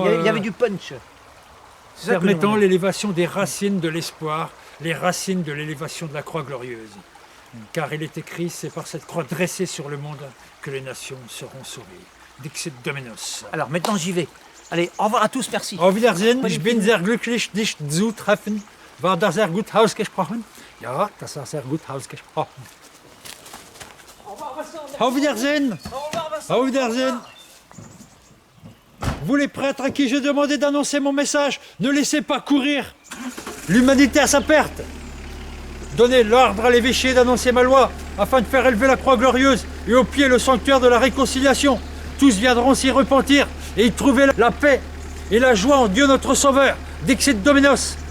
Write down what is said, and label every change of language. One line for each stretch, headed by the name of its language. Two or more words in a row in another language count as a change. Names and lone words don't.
French: Il y avait du punch. C'est ça que permettant l'on- l'élévation des racines de l'espoir, les racines de l'élévation de la croix glorieuse. Car il est écrit, c'est par cette croix dressée sur le monde que les nations seront sauvées.
Latin: Dixit Dominus.
French: Alors maintenant j'y vais. Allez, au revoir à tous, merci.
German: Auf Wiedersehen, ich bin sehr glücklich, dich zu treffen. War das sehr gut ausgesprochen? Ja, das war sehr gut ausgesprochen. Auf Wiedersehen! Auf Wiedersehen!
French: Vous les prêtres à qui j'ai demandé d'annoncer mon message, ne laissez pas courir l'humanité à sa perte. Donnez l'ordre à l'évêché d'annoncer ma loi, afin de faire élever la croix glorieuse et au pied le sanctuaire de la réconciliation. Tous viendront s'y repentir et y trouver la paix et la joie en Dieu notre Sauveur.
Latin: Dixit Dominus.